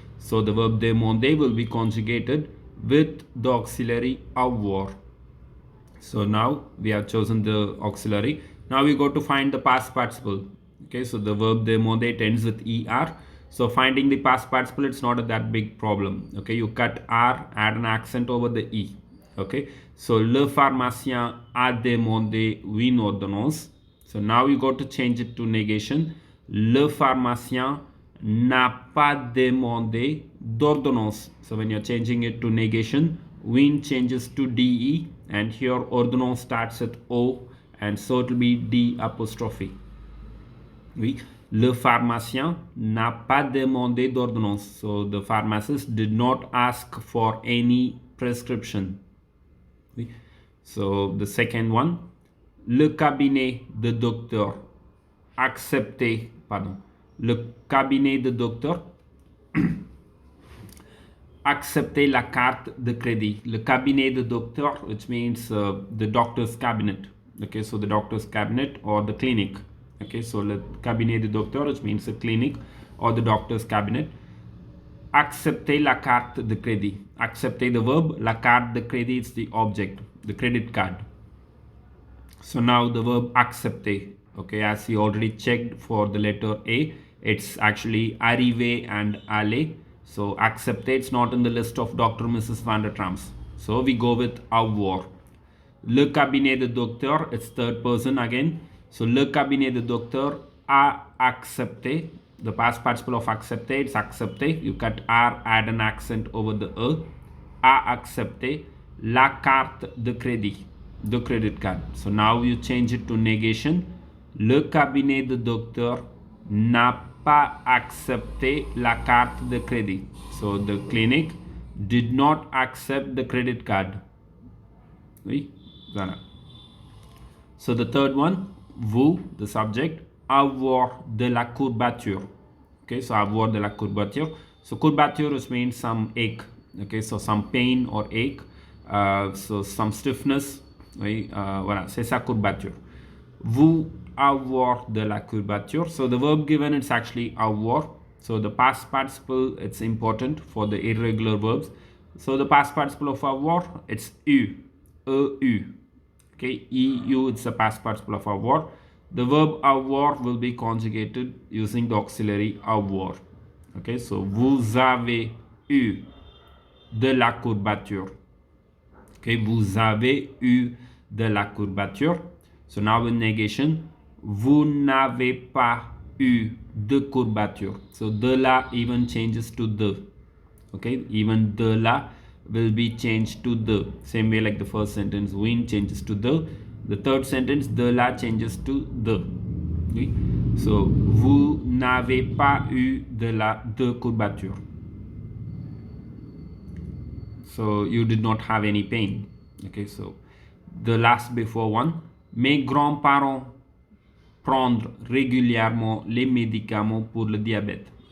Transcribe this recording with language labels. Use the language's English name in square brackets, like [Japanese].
[English] So the verb demander will be conjugated with the auxiliary avoir. So now we have chosen the auxiliary. Now we go to find the past participle. Okay, so the verb demander ends with er. So finding the past participle, it's not that big problem. Okay, you cut r, add an accent over the e. Okay, so [French] le pharmacien a demandé une ordonnance. [English] So now you got to change it to negation. [French] Le pharmacien n'a pas demandé d'ordonnance. [English] So when you're changing it to negation, win changes to de, and here ordonnance starts at o, and so it will be d apostrophe. [French] Oui. Le pharmacien n'a pas demandé d'ordonnance. [English] So the pharmacist did not ask for any prescription. [French] Oui. [English] So the second one, [French] le cabinet de docteur accepté, pardon, le cabinet de docteur accepter la carte de crédit. Le cabinet de docteur, [English] which means the doctor's cabinet. Okay, so the doctor's cabinet or the clinic. Okay, so le cabinet de docteur, which means the clinic or the doctor's cabinet. [French] Accepter la carte de crédit. [English] Accepter the verb, [French] la carte de crédit [English] is the object, the credit card. So now the verb accepter. Okay, as we already checked for the letter A, it's actually arriver and aller. So accepter, it's not in the list of Dr. Mrs. Van der Trams. So we go with avoir. Le cabinet de docteur, it's third person again. [French] So le cabinet de docteur a accepté. [English] The past participle of accepter, it's accepté. You cut R, add an accent over the E. [French] A accepté la carte de crédit, [English] the credit card. So now you change it to negation. [French] Le cabinet de docteur n'a pas accepté la carte de crédit. [English] So the clinic did not accept the credit card. [French] Oui, voilà. [English] So the third one, vous, the subject, [French] avoir de la courbature. Okay, so avoir de la courbature. [English] So courbature means some ache. Okay, so some pain or ache. So some stiffness. [French] Oui, voilà, c'est ça courbature. Vous avoir de la courbature. [English] So the verb given, it's actually avoir. So the past participle, it's important for the irregular verbs. So the past participle of avoir, it's eu, eu. Okay, eu, it's the past participle of avoir. The verb avoir will be conjugated using the auxiliary avoir. [French] Okay, so vous avez eu de la courbature. Okay, vous avez eu de la courbature. [English] So now in negation, [French] vous n'avez pas eu de courbature. [English] So de la even changes to the. Okay, even de la will be changed to the. Same way like the first sentence, win changes to the. The third sentence, de la changes to the. Okay? [French] So vous n'avez pas eu de courbature. [English] So you did not have any pain. Okay, so the last before one, [French] mes grands-parents prendre régulièrement les médicaments pour le diabète.